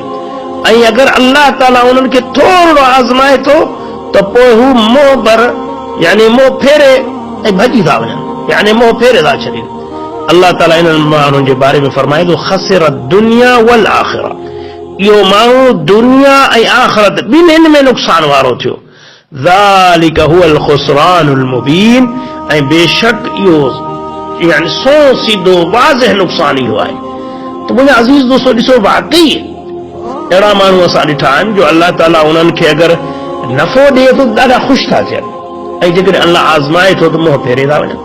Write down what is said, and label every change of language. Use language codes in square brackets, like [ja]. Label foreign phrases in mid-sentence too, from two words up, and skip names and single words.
[sd] ऐं अगरि अल्लाह ताला उन्हनि खे थोरो आज़माए थो त पोइ हू मोह भर यानी मोह फेरे ऐं भॼी था वञनि, यानी मोह फेरे था छॾनि। अल्लाह ताला इन्हनि माण्हुनि जे बारे में फरमाए थो [ar] خسر الدنيا والآخرة, [sd] इहो माण्हू दुनिया ऐं आख़िरत ॿिन्हिनि में नुक़सान वारो थियो। [ar] ذلك هو الخسران المبين, [sd] ऐं बेशक इहो यानी सो सीधो वाज़ह नुक़सान इहो आहे। त मुंहिंजा अज़ीज़ दोस्तो ॾिसो, वाकई अहिड़ा माण्हू असां ॾिठा आहिनि जो अल्लाह ताला उन्हनि खे अगरि नफ़ो ॾिए थो त ॾाढा ख़ुशि था थियनि, ऐं जेकॾहिं अल्लाह आज़माए थो त मुंहुं फेरे था वञनि।